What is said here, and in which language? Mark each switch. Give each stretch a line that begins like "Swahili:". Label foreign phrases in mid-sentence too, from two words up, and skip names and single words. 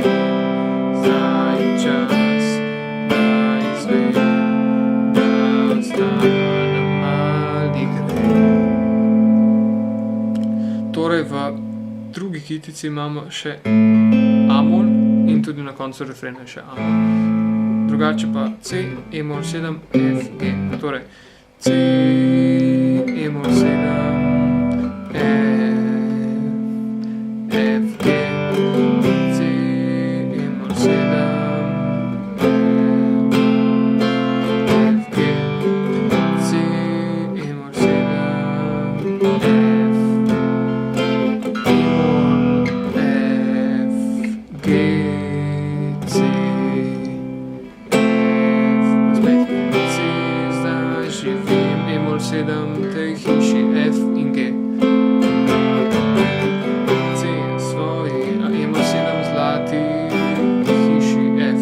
Slovenian: Zdaj je čas, da izvem, da ostanem ali grem. Torej v drugi kitici imamo še A-mol in tudi na koncu refrena še A-mol. Drugače pa C, E-mol 7, F, G. Torej C, E-mol 7, F, G, C, E-mol 7, F, G, C, E-mol 7, F, E-mol, F, G, C, F, spet C, zdaj živim, E-mol 7 v tej hiši, F in G. C, svoji, E-mol 7 zlati hiši, F.